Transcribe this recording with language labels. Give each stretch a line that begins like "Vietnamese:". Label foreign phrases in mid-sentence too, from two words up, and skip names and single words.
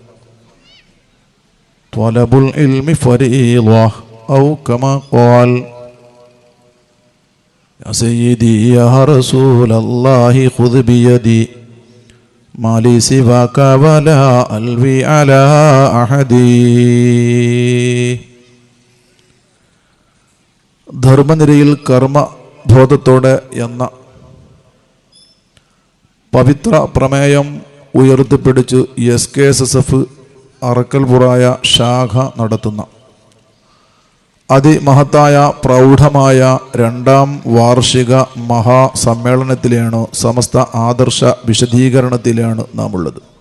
Arabic: طلب العلم فريضة أو كما قال. يا سيدي يا رسول الله خذ بيدي ما لي سواك ولا ألوي على أحد.
Malayalam: ധർമ്മനിരയിൽ കർമ്മബോധത്തോടെ എന്ന പവിത്ര പ്രമേയം ഉയർത്തിപ്പിടിച്ച് SKSSF അറക്കൽപുറായ ശാഖ നടത്തുന്ന അതിമഹത്തായ പ്രൗഢമായ 2ാം വാർഷിക മഹാസമ്മേളനത്തിലാണ്, സമസ്ത ആദർശ വിശദീകരണത്തിലാണ് നാം ഉള്ളത്.